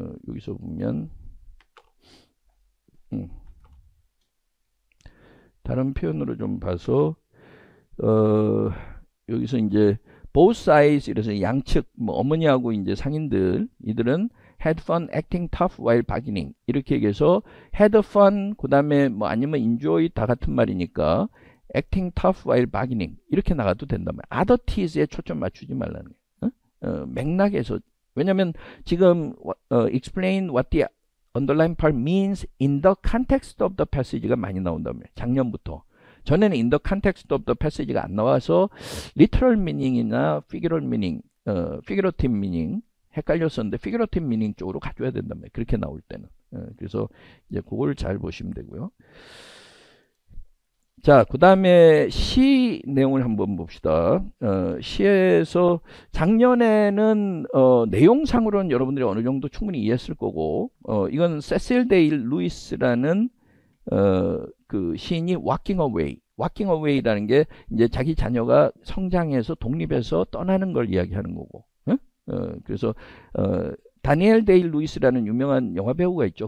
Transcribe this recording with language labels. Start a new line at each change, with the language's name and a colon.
Korean: 여기서 보면 다른 표현으로 좀 봐서 여기서 이제
English: both sides
Korean: 이래서 양측 뭐 어머니하고 이제 상인들 이들은
English: had fun acting tough while bargaining
Korean: 이렇게 얘기해서 had fun 그 다음에 뭐 아니면 enjoy 다 같은 말이니까
English: acting tough while bargaining
Korean: 이렇게 나가도 된단 말이야. oddities에 초점 맞추지 말라는 거야. 맥락에서 왜냐면 지금
English: explain what the underline part means in the context of the passage가
Korean: 많이 나온단 말이에요. 작년부터. 전에는
English: in the context of the passage
Korean: 가 안 나와서
English: literal meaning
Korean: 이나
English: figurative meaning
Korean: 헷갈렸었는데 figurative meaning 쪽으로 가져야 된단 말이에요. 그렇게 나올 때는. 그래서 이제 그걸 잘 보시면 되고요. 자, 그 다음에 시 내용을 한번 봅시다. 시에서 작년에는 내용상으로는 여러분들이 어느 정도 충분히 이해했을 거고 이건 세실 데일 루이스라는 그 시인이 walking away라는 게 이제 자기 자녀가 성장해서 독립해서 떠나는 걸 이야기하는 거고 그래서 다니엘 데일 루이스라는 유명한 영화 배우가 있죠.